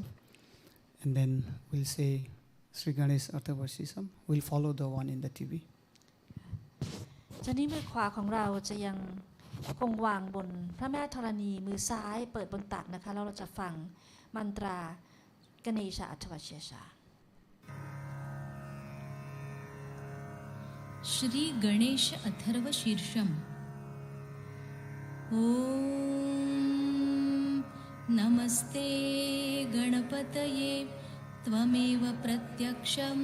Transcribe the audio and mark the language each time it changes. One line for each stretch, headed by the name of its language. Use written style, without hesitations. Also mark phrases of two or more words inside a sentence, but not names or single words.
English: And then we'll say Sri Ganesh Arthavashisam. We'll follow the one in the TV.
Thai: จากนี้มือขวาของเราจะยังคงวางบนพระแม่ธรณีมือซ้ายเปิดบนตักนะคะแล้วเราจะฟังมันตรากเนชอัฏฐวเชชา
Sanskrit: श्री गणेश अथर्व शीर्षम ओम नमस्ते गणपतये त्वमेव प्रत्यक्षं